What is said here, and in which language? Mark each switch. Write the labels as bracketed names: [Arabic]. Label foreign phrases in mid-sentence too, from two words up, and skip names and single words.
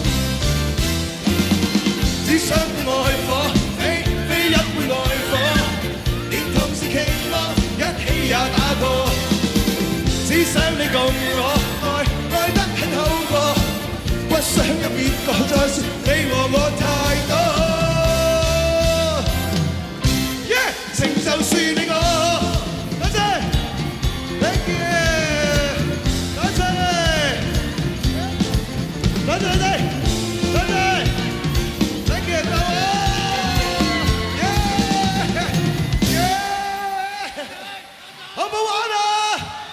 [Cantonese] 只想愛火，非一般愛火，連同時期望一起也打破，只想你共我愛得很好過，不想有別個再説你和我太多。情就是你我，多謝 ， [English] thank you， [Cantonese] 多謝，多謝你哋，多謝 ， [English] thank you， [Cantonese] 到我 ，yeah， 好唔好玩啊？